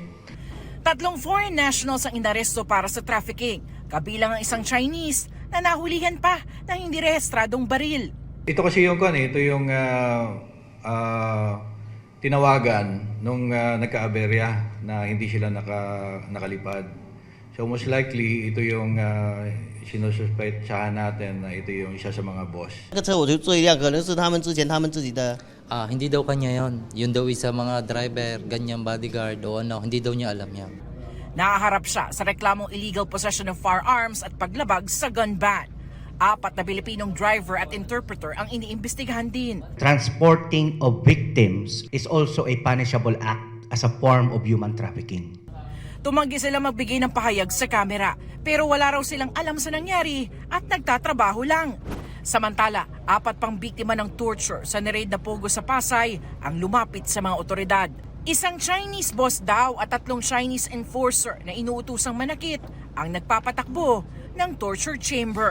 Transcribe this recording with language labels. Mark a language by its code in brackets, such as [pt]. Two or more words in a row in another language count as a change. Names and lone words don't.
[tl] 3 [en] foreign nationals [tl] ang inaresto para sa trafficking, kabilang ang isang Chinese na nahulihan pa ng hindi rehistradong baril. Ito kasi yung tinawagan nung nagka-aberya na hindi sila nakalipad. So [en] most likely, [tl] ito yung sinususpetsahan natin na ito yung isa sa mga boss. [zh] 这个车我觉得最亮，可能是他们之前他们自己的。 [tl] hindi daw kanya yon. Yun daw isa mga driver, ganyan bodyguard o ano, hindi daw niya alam yan. Nakaharap siya sa reklamong [en] illegal possession of firearms [tl] at paglabag sa [en] gun ban. [tl] 4 na Pilipinong driver at interpreter ang iniimbestigahan din. [en] Transporting of victims is also a punishable act as a form of human trafficking. [tl] Tumanggi sila magbigay ng pahayag sa kamera pero wala raw silang alam sa nangyari at nagtatrabaho lang. Samantala, 4 pang biktima ng torture sa niraid na POGO sa Pasay ang lumapit sa mga otoridad. Isang Chinese boss daw at 3 Chinese enforcer na inuutusang manakit ang nagpapatakbo ng torture chamber.